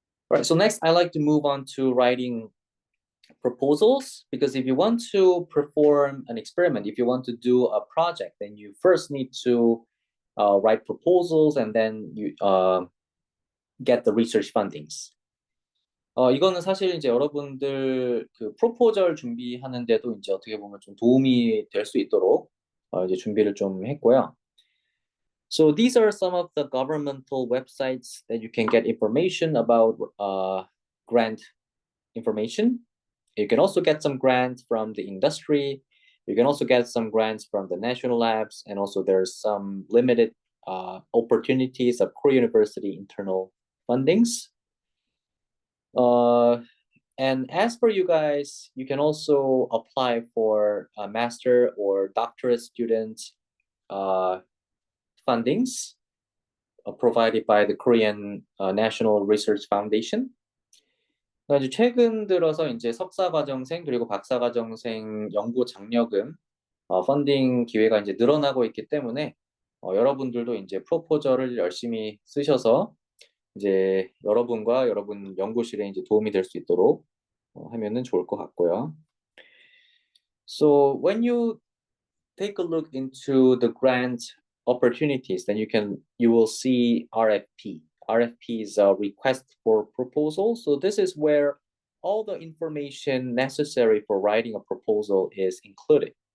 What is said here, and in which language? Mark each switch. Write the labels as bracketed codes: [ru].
[en] All right, so next I like to move on to writing proposals, because if you want to perform an experiment, if you want to do a project, then you first need to write proposals and then you get the research fundings. [ko] 이거는 사실 이제 여러분들 그 프로포절 준비하는데도 이제 어떻게 보면 좀 도움이 될 수 있도록 이제 준비를 좀 했고요. [en] So these are some of the governmental websites that you can get information about grant information. You can also get some grants from the industry. You can also get some grants from the national labs, and also there's some limited opportunities of Korea University internal fundings. And as for you guys, you can also apply for a master or doctorate student fundings provided by the Korean National Research Foundation. [ko] 이제 최근 들어서 이제 석사과정생 그리고 박사과정생 연구 장려금 펀딩 기회가 이제 늘어나고 있기 때문에 여러분들도 이제 프로포저를 열심히 쓰셔서 이제 여러분과 여러분 연구실에 이제 도움이 될 수 있도록 하면은 좋을 것 같고요. [en] So when you take a look into the grant opportunities, then you will see RFP. RFP is a request for proposal. So this is where all the information necessary for writing a proposal is included.